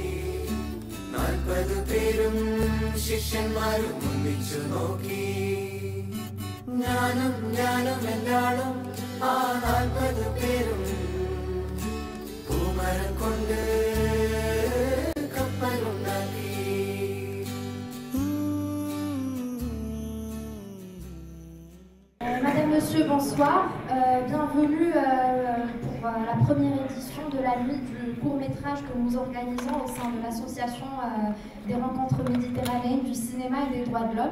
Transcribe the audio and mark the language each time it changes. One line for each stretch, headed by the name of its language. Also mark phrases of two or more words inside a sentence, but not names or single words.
Malayalam: 40 പേരും ശിഷ്യന്മാരും ഒന്നിച്ചു നോക്കി. ഞാനും എല്ലാളും ആ 40 പേരും പൂമരം കൊണ്ട് കപ്പലുണ്ടാക്കി.
French: Madame, Monsieur, bonsoir. Bienvenue pour la première édition de la nuit du court-métrage que nous organisons au sein de l'association des rencontres méditerranéennes du cinéma et des droits de l'homme.